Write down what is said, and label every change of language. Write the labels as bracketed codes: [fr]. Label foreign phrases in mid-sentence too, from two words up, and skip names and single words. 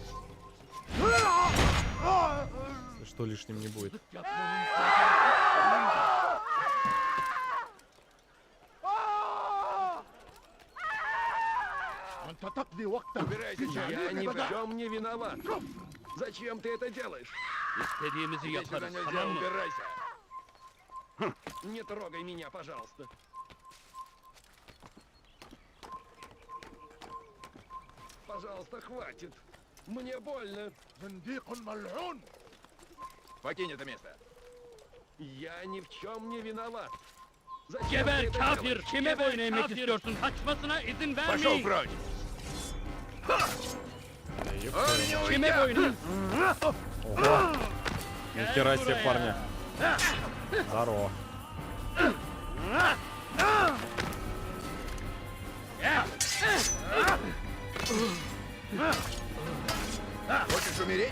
[ru] Если что, лишним не будет. Я ни в чем не виноват. Зачем ты это делаешь? [tr] İstediğimizi [ru] Иди сюда, [tr] yaparız, [ru] нельзя, [tr] tamam mı? [ru] убирайся. Не трогай меня, пожалуйста. Пожалуйста, хватит. Мне больно. Покинь это место. Я ни в чем не виноват. Зачем ты [tr] Geber [ru] это [tr] kafir! [ru] делаешь? [tr] Kime boyun eğmek istiyorsun? Kaçmasına izin [ru] Пошел [tr] vermeyin! [ru] прочь! [tr] Kime boyun? [ru] Ого! Нихера себе, парня. Здорово. Хочешь умереть?